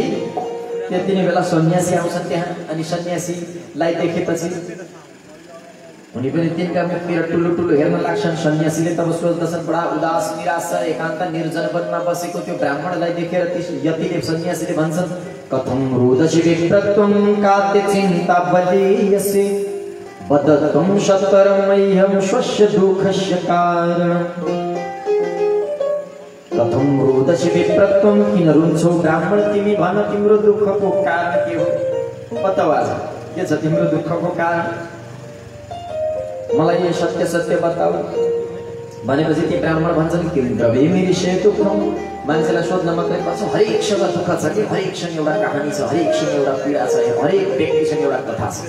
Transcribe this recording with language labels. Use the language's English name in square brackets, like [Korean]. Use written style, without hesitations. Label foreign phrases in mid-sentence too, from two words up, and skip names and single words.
[Nepali] त्यति बेला सन्यासी आउँछन् त्यहाँ, अनि सन्यासीलाई देखेपछि उनी पनि तिनका मुखतिर ठुलो ठुलो हेर्न लाग्छन्। सन्यासीले तब सोच्दछन्, बडा उदास निराश एकान्त निर्जन वनमा बसेको त्यो ब्राह्मणलाई देखेर यतिले सन्यासीले भन्छन्, [Sanskrit] कथं रोदसी विप्रत्वं कात्य चिन्ता बलीयसे वदत्वं सत्वरं मह्यं स्वस्य दुःखस्य कारणम्। कथं रोदसी विप्रत्वं, [Nepali] किन रुन्छौ ब्राह्मण तिमी, भन तिम्रो दुःखको कारण के हो, बताऊ के छ तिम्रो दुःखको कारण, मलाई यो सत्य सत्य बताऊ भनेपछि ती ब्राह्मण भन्छन्, किन [Sanskrit] द्रव्यमिरिषे दुःखं। [Nepali] मान्छेलाई सोध्न मात्रै पर्छ, हरेकसँग दुःख छ कि, हरेकसँग एउटा कहानी छ, हरेकसँग एउटा पीडा छ, हरेक व्यक्तिसँग एउटा कथा छ।